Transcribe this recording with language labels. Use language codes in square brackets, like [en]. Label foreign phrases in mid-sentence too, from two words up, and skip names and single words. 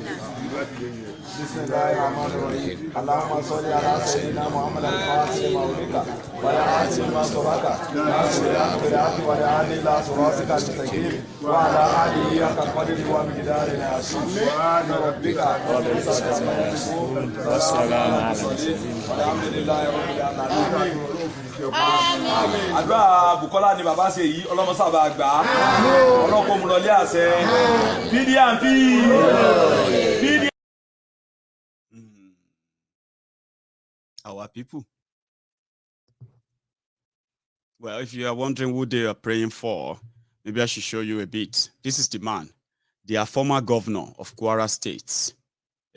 [ar] بسم الله الرحمن الرحيم اللهم صل على سيدنا محمد الفاتح لما أغلق والخاتم لما سبق ناصر الحق بالحق والهادي إلى صراطك المستقيم وعلى آله حق قدره ومقداره العظيم. سبحان ربك رب العزة عما يصفون والسلام على المرسلين والحمد لله رب العالمين. [yo] Àdúrà Bùkọ́lá ni bàbá ṣe yìí ọlọ́mọ sábà gbà á ọlọ́kọ̀ mú lọlé àṣẹ PDP. [en] Our people. Well, if you are wondering who they are praying for, maybe I should show you a bit. This is the man, the former governor of Kwara State.